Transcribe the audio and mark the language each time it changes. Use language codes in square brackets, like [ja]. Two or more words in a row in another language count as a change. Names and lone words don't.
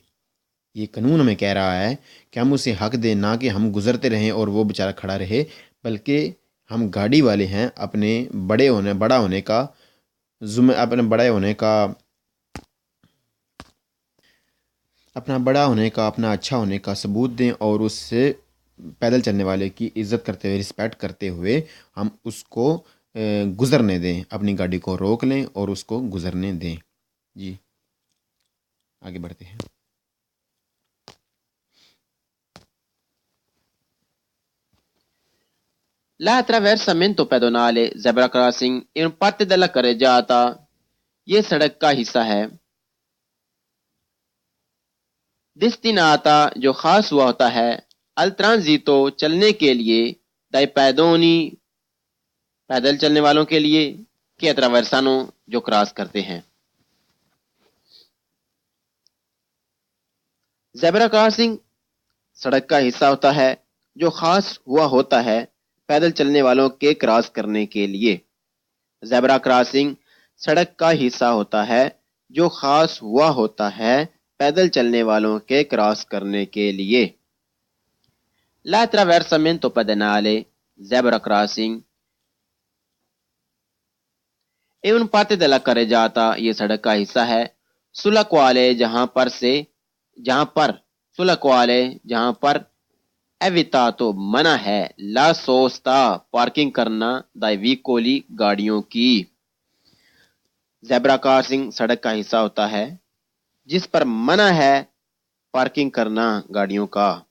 [hi] ये कानून हमें कह रहा है कि हम उसे हक दें, ना कि हम गुजरते रहें और वो बेचारा खड़ा रहे, बल्कि हम गाड़ी वाले हैं, अपने बड़ा होने का अपने बड़ा होने का, अपना अच्छा होने का सबूत दें और उससे पैदल चलने वाले की इज्जत करते हुए, रिस्पेक्ट करते हुए हम उसको गुजरने दें, अपनी गाड़ी को रोक लें और उसको गुजरने दें। जी, आगे बढ़ते हैं। [it] La attraversamento pedonale [en] zebra crossing [it] in parte della carreggiata [hi] ये सड़क का हिस्सा है। destinata जो खास हुआ होता है [it] al transito [hi] चलने के लिए [it] dai pedoni [hi] पैदल चलने वालों के लिए [it] che attraversano [hi] जो क्रॉस करते हैं। ज़ेब्रा क्रॉसिंग सड़क का हिस्सा होता है जो खास हुआ होता है पैदल चलने वालों के क्रॉस करने के लिए। ज़ेब्रा क्रॉसिंग सड़क का हिस्सा होता है जो खास हुआ होता है पैदल चलने वालों के क्रॉस करने के लिए। [it] L'attraversamento pedonale [en] zebra crossing [it] è un parte della carreggiata [hi] ये सड़क का हिस्सा है [it] sulla quale [hi] जहां पर [it] evitato [hi] मना है [it] la sosta [hi] पार्किंग करना [it] dai veicoli [hi] गाड़ियों की। ज़ेब्रा क्रॉसिंग सड़क का हिस्सा होता है जिस पर मना है पार्किंग करना गाड़ियों का।